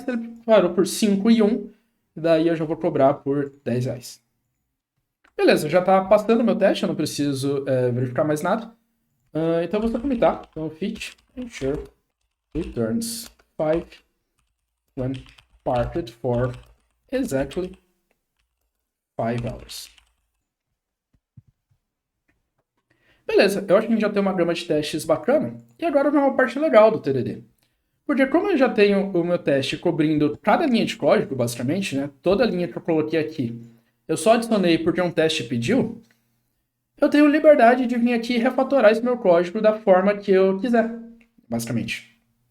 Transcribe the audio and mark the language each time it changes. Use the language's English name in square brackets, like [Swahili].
[Portuguese] Se ele parou por 5 e 1, daí eu já vou cobrar por 10 reais. Beleza, já está passando o meu teste, eu não preciso verificar mais nada. Então, eu vou só comitar. Então, [English] fit ensure returns 5 when parked for exactly 5 hours. [Portuguese] Beleza, eu acho que a gente já tem uma gama de testes bacana. E agora vem uma parte legal do TDD. Porque como eu já tenho o meu teste cobrindo cada linha de código, basicamente, né? Toda linha que eu coloquei aqui, eu só adicionei porque um teste pediu, eu tenho liberdade de vir aqui e refatorar esse meu código da forma que eu quiser, basicamente.